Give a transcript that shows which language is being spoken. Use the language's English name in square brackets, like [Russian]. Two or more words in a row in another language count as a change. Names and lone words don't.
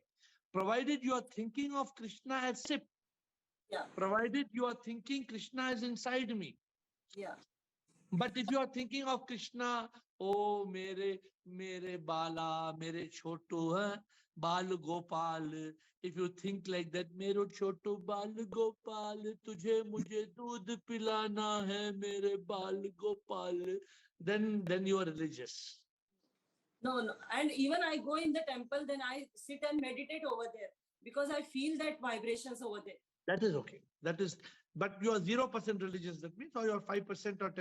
[English] Provided you are thinking of Krishna as sip. Yeah. Provided you are thinking Krishna is inside me. Yeah. But if you are thinking of Krishna, oh, [Hindi] मेरे बाला, मेरे छोटू, बाल गोपाल. [English] If you think like that, [Hindi] मेरो छोटू बाल गोपाल, तुझे मुझे दूध पिलाना है, मेरे बाल गोपाल, [English] then you are religious. No. And even I go in the temple, then I sit and meditate over there because I feel that vibrations over there. That is okay. But you are 0% religious. That means, or you are 5% or 10%?